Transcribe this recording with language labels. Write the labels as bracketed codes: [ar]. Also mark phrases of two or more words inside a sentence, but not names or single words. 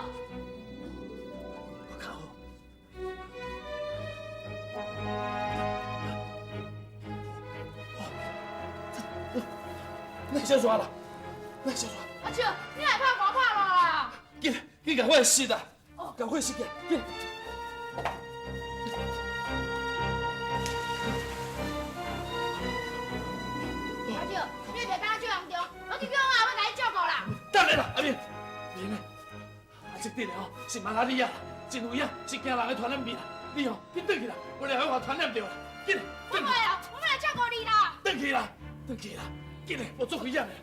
[nan] 我较好。那小抓了，那小抓。阿舅，你来拍我拍落啦！你赶快洗的，赶快洗的，紧。阿舅，你袂敢照严重，我去叫我阿母来照顾啦。等下啦，阿明，明啊，这顶吼是马拉利亚，真有影是惊人的传染病啦。你吼紧转去啦，不然会互传染着啦。紧嘞，我袂哦，我要来照顾你啦。转去啦，转去啦，紧嘞，我做危险的。